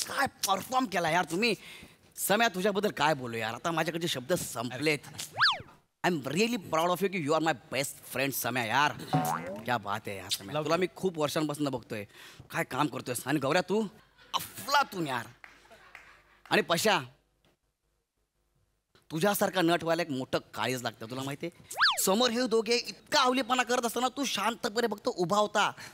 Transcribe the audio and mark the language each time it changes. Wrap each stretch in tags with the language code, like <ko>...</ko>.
<mr>काय परफॉर्म केला यार तुम्ही. सम्या, तुझ्याबद्दल काय बोलू यार. आता माझ्याकडचे शब्द संपलेत.</mr> <en>I am really proud of you की you are my best friend Samya यार.</en> <hi>क्या बात</hi> <mr>आहे यार सम्या. तुला मी खूप वर्षांपासून बघतोय. काय काम करतोयस. आणि गौऱ्या, तू अफलातून यार. आणि पशा, तुझ्यासारखा नट व्हायला एक मोठं काळीज लागतं. तुला माहितीये, समोर हे दोघे इतका अवलीपणा करत असताना तू शांतपणे बघतो, उभा होता.</mr>